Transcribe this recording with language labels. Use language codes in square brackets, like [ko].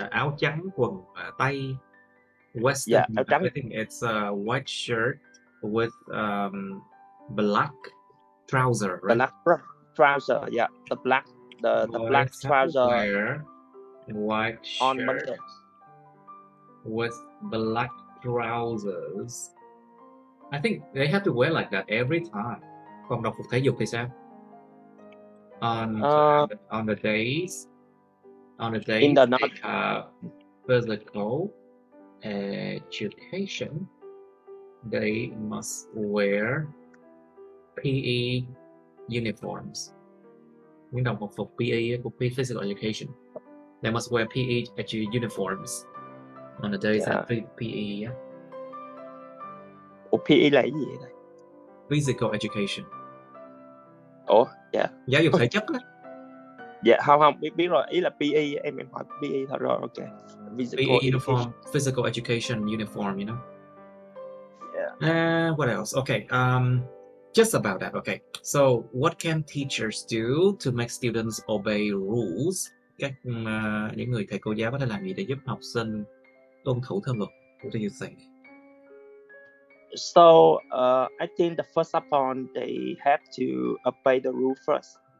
[vi] Áo trắng, quần tây, western. Áo trắng. [en] I think it's a white shirt with black trouser, right? Black trouser, yeah, the black trouser. Wear white on shirt Monday with black trousers. I think they have to wear like that every time. [vi] Còn đồng phục thể dục thì sao? [en] On the days in the they have physical education, they must wear PE uniforms. [vi] Những đồng phục PE của physical education. [en] They must wear PE uniforms on the days that PE. Yeah. [vi] PE là cái gì vậy? [en] Physical education. Yeah. [vi] Giáo dục thể chất đó. Dạ, không biết rồi, ý là PE, em hỏi PE thôi rồi, ok. [en] PE uniform, physical education uniform, you know. Yeah. What else? Okay, just about that. Okay, so what can teachers do to make students obey rules? [vi] Những người thầy cô giáo có thể làm gì để giúp học sinh tuân thủ theo luật? [en] What do you think? So I think the first of all, they have to obey the rule first.